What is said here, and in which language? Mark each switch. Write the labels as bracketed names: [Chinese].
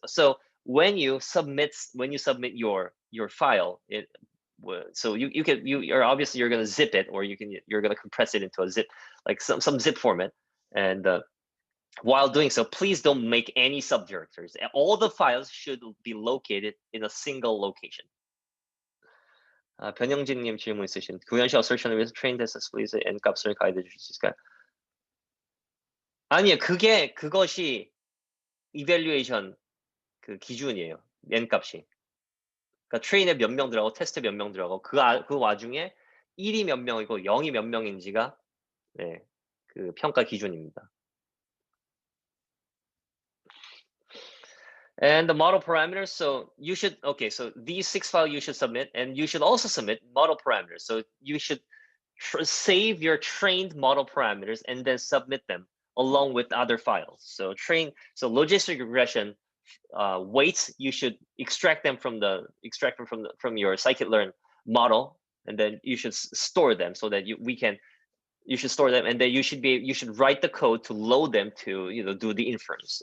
[English] So when you submit your file, so you're obviously you're going to zip it, or you're going to compress it into a zip, like some zip format. And while doing so, please don't make any subdirectories. All the files should be located in a single location. [Korean] 변영진님 질문 있으신 구현시 assertion을 위해서 train data split n 값을 가이드 주실 수 있을까요? 아니요, 그것이 evaluation 그 기준이에요. n 값이. 그러니까 트레인에 몇 명 들어가고 테스트 몇 명 들어가고 그 와중에 1이 몇 명이고 0이 몇 명인지가 그 평가 기준입니다. [English] And the model parameters, so you should, so these 6 files you should submit, and you should also submit model parameters. So you should save your trained model parameters and then submit them along with other files. So logistic regression weights, you should extract them from your scikit-learn model, and then you should store them so that you should store them, and then you should write the code to load them to do the inference.